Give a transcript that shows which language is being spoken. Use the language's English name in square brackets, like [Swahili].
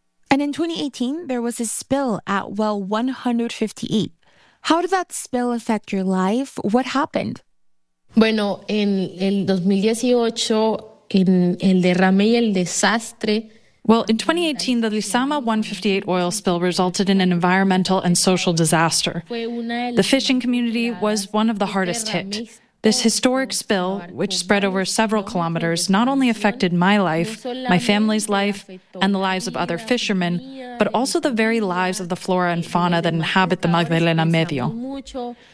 [English] And in 2018, there was a spill at well 158. How did that spill affect your life? What happened? [Spanish] Bueno, en el 2018, en el derrame y el desastre. [English] Well, in 2018, the Lezama 158 oil spill resulted in an environmental and social disaster. The fishing community was one of the hardest hit. This historic spill, which spread over several kilometers, not only affected my life, my family's life, and the lives of other fishermen, but also the very lives of the flora and fauna that inhabit the Magdalena Medio.